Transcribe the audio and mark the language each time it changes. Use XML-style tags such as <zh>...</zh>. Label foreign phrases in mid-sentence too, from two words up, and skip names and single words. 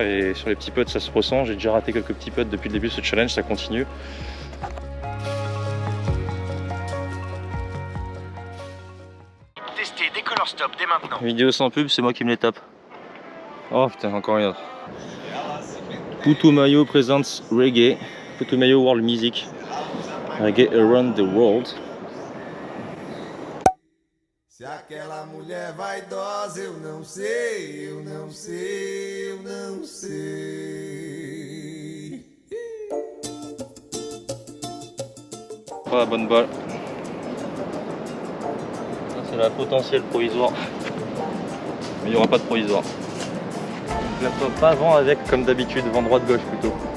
<fr>Et sur les petits putts, ça se ressent. J'ai déjà raté quelques petits putts depuis le début de ce challenge, ça continue. Tester des</fr> <en>color stop</en> <fr>dès maintenant. Vidéo sans pub, c'est moi qui me les tape. Oh putain, encore une autre. Putumayo Presents Reggae. Putumayo World Music. Reggae Around the World.</fr> <pt>Se aquela mulher vaidosa, eu não sei, eu não sei, eu não sei.</pt> <fr>Pas la bonne balle. C'est la potentielle provisoire. Mais il n'y aura pas de provisoire. Je la fais pas vent avec comme d'habitude, vent droite-gauche plutôt.</fr>